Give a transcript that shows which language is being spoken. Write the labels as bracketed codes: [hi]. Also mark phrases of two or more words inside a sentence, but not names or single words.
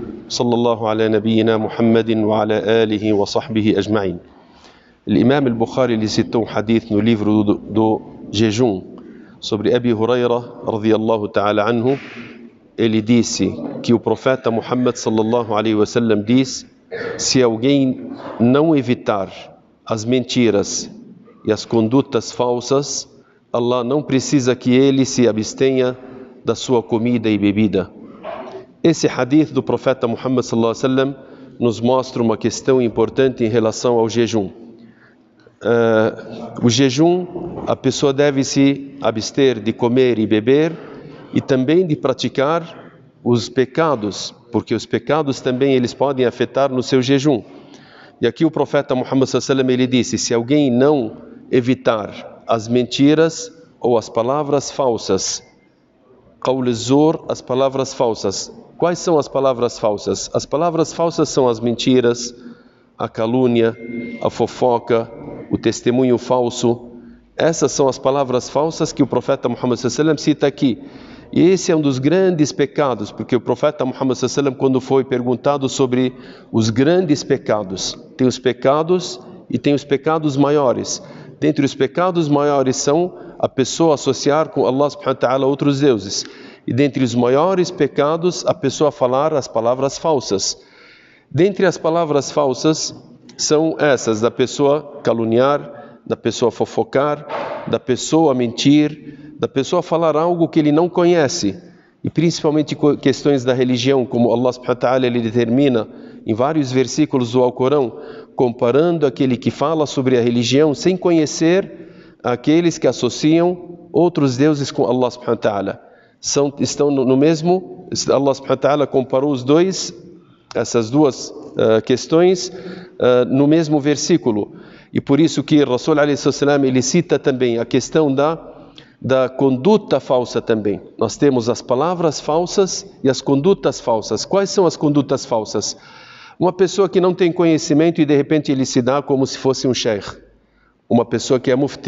[ar] صلى الله على نبينا محمد وعلى آله وصحبه أجمعين. [pt] L'imam al-Bukhari ele citou um hadith no livro do jejum sobre Abi Huraira [ar] رضي الله تعالى عنه. [pt] Ele disse que o profeta Muhammad [ar] صلى الله عليه وسلم [pt] diz: se alguém não evitar as mentiras e as condutas falsas, Allah não precisa que ele se abstenha da sua comida e bebida. Esse hadith do profeta Muhammad [ar] صلى الله عليه وسلم [pt] nos mostra uma questão importante em relação ao jejum. O jejum, a pessoa deve se abster de comer e beber e também de praticar os pecados, porque os pecados também eles podem afetar no seu jejum. E aqui o profeta Muhammad [ar] صلى الله عليه وسلم [pt] ele disse: se alguém não evitar as mentiras ou as palavras falsas, [ar] قول الزور, [pt] as palavras falsas. Quais são as palavras falsas? As palavras falsas são as mentiras, a calúnia, a fofoca, o testemunho falso. Essas são as palavras falsas que o profeta Muhammad [ar] صلى الله عليه وسلم [pt] cita aqui. E esse é um dos grandes pecados, porque o profeta Muhammad [ar] صلى الله عليه وسلم, [pt] quando foi perguntado sobre os grandes pecados, tem os pecados e tem os pecados maiores. Dentre os pecados maiores são a pessoa associar com [ar] الله سبحانه وتعالى [pt] outros deuses. E dentre os maiores pecados, a pessoa falar as palavras falsas. Dentre as palavras falsas são essas: da pessoa caluniar, da pessoa fofocar, da pessoa mentir, da pessoa falar algo que ele não conhece. E principalmente questões da religião, como [ar] الله سبحانه وتعالى [pt] ele determina em vários versículos do Alcorão, comparando aquele que fala sobre a religião sem conhecer aqueles que associam outros deuses com [ar] الله سبحانه وتعالى. [pt] Estão no mesmo, [ar] الله سبحانه وتعالى [pt] comparou essas duas questões no mesmo versículo. E por isso que [ar] رسول عليه السلام [pt] ele cita também a questão da conduta falsa também. Nós temos as palavras falsas e as condutas falsas. Quais são as condutas falsas? Uma pessoa que não tem conhecimento e de repente ele se dá como se fosse um sheikh. Uma pessoa que é mufti.